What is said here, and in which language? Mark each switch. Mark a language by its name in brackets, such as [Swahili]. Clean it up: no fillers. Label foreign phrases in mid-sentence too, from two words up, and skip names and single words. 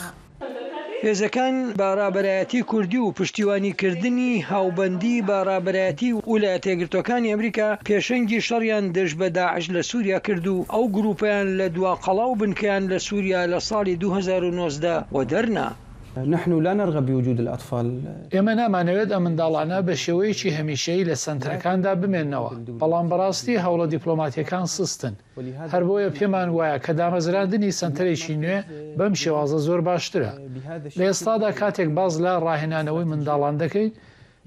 [Central Kurdish] هێزەکان بەڕابەرایەتی کوردی و پشتیوانیکردنی هاوبەندی بەڕابەرایەتی ویلایەتە یەکگرتووەکانی ئەمریکا پێشەنگی شەڕیان دژ بە داعش لە سووریا کرد و ئەو گروپیان لە دوا قەڵاو بنکەیان لە سووریا لە ساڵی 2019 و دەرنا. [Arabic] نحن لا نرغب بوجود الأطفال. [Central Kurdish] ئێمە نامانەوێت ئەم منداڵانە بە شێوەیەکی هەمیشەیی لە سنتەرەکاندا بمێننەوە بەڵام بەڕاستی هەوڵە دیپلۆماتیەکان سستن. هەر بۆیە پێمان وایە کە دامەزراندنی سنتەرێکی نوێ بەم شێوازە زۆر باشترە. لە ئێستادا کاتێک باز لە ڕاهێنانەوەی منداڵان دەکەیت